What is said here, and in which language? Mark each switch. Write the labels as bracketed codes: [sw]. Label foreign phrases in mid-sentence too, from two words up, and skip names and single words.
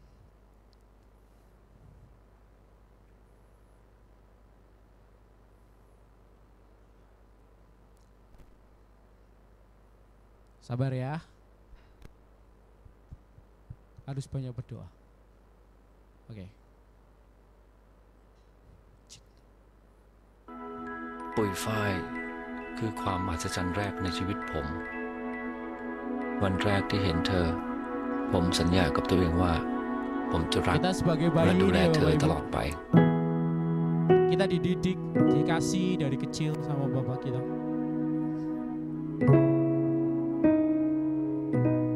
[id] Sabar ya. Harus banyak berdoa. Oke. [th] ปุยฝ้ายคือความมหัศจรรย์แรกในชีวิตผม วันแรกที่เห็นเธอ ผมสัญญากับตัวเองว่าผมจะรัก [id] Kita sebagai [th] และ [id] bayi [th] ดูแล [id] nih [th] เธอ [id] Bapak ต Ibu. [th] ลอดไป [id] Kita dididik, dikasih dari kecil sama Bapak kita.